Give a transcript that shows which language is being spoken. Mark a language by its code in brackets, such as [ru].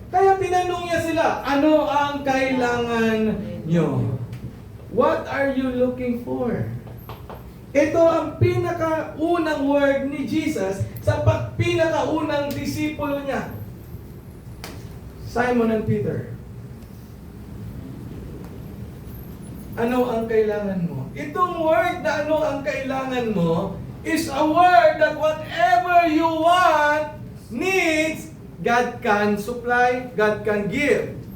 [tl] Kaya tinanong niya sila, ano ang kailangan nyo? [en] What are you looking for? [tl] Ito ang pinakaunang word ni Jesus sa pinakaunang disipulo niya. [en] Simon and Peter. [tl] Ano ang kailangan mo? [en] Itong word na ano ang kailangan mo is a word that whatever you want, needs, God can supply, God can give.